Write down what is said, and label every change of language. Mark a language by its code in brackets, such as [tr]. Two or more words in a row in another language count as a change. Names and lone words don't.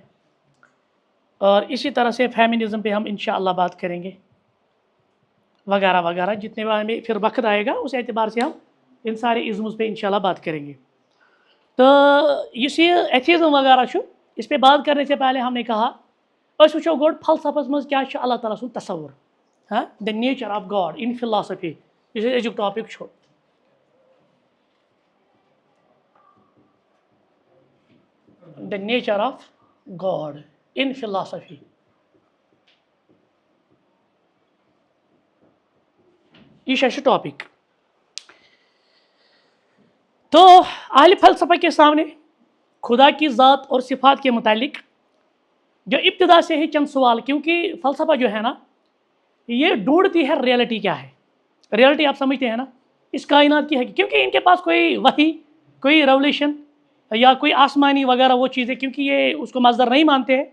[ur] اور اسی طرح سے فیمنزم پہ ہم انشاءاللہ بات کریں گے وغیرہ وغیرہ. جتنے بار ہمیں پھر وقت آئے گا اس اعتبار سے ہم ان سارے ازمز پہ انشاءاللہ بات کریں گے. [ks] تو یُس یہ ایتھیزم وغیرہ چھُ [ur] اس پہ بات کرنے سے پہلے ہم نے کہا [ks] أسۍ وٕچھو گۄڈٕ فلسفس منٛز کیٛاہ چھُ اللہ تعالیٰ سُنٛد تصور. [en] ہاں، the nature of God in philosophy [ks] یُس أزیُک ٹاپک چھُ. [en] the nature of God in philosophy. [ks] یہ چھُ اَسہِ ٹاپک. [ur] تو اہل فلسفہ کے سامنے خدا کی ذات اور صفات کے متعلق جو ابتدا سے ہی چند سوال، کیونکہ فلسفہ جو ہے نا یہ ڈھونڈتی ہے ریئلٹی کیا ہے. ریئلٹی آپ سمجھتے ہیں نا اس کائنات کی ہے، کیونکہ ان کے پاس کوئی وحی، کوئی ریولیشن یا کوئی آسمانی وغیرہ وہ چیزیں، کیونکہ یہ اس کو مصدر نہیں مانتے ہیں.